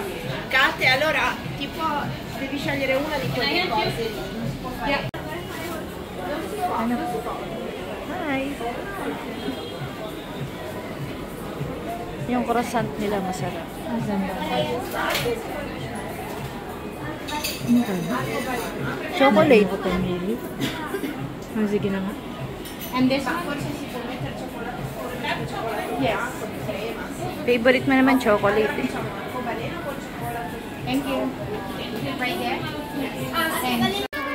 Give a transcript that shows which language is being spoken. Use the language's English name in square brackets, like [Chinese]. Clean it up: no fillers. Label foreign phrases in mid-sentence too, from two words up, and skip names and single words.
[Italian] Kate, allora tipo devi scegliere una di quelle cose lì. [English] Hi! [Filipino] Yung croissant nila masarap. [English] Chocolate. [Filipino] Sige na nga. [English] And this one [Italian] forse si può mettere cioccolato? [English] Yes. [Filipino] Favorite mo naman chocolate eh. [English] Thank you. Right there? Thanks.